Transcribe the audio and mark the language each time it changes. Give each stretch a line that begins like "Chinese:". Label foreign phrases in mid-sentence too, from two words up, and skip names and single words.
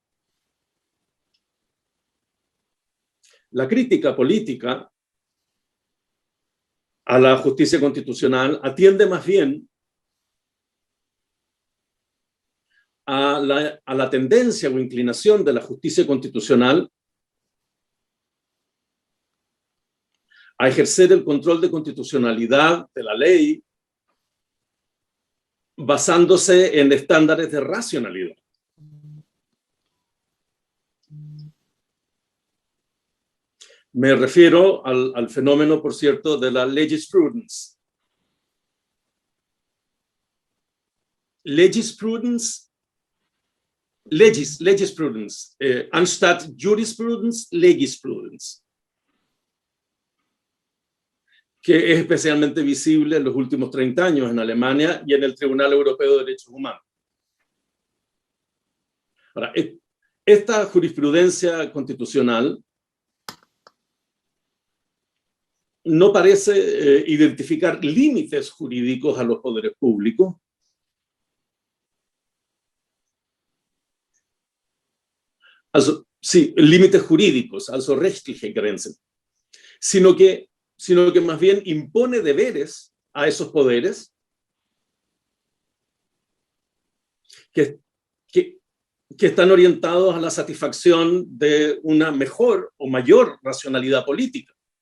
Spanish: La crítica política a la justicia constitucional atiende más bien a la tendencia o inclinación de la justicia constitucional a ejercer el control de constitucionalidad de la ley basándose en estándares de racionalidad. Me refiero al fenómeno, por cierto, de la legisprudence.
German: Legisprudence, anstatt Jurisprudence, Legisprudence,
Spanish: que es especialmente visible en los últimos 30 años en Alemania y en el Tribunal Europeo de Derechos Humanos. Ahora, esta jurisprudencia constitucional no parece identificar límites jurídicos a los poderes públicos, also, sí, límites jurídicos,
German: also rechtliche Grenzen,
Spanish: sino que más bien impone deberes a esos poderes que están orientados a la satisfacción de una mejor o mayor racionalidad política.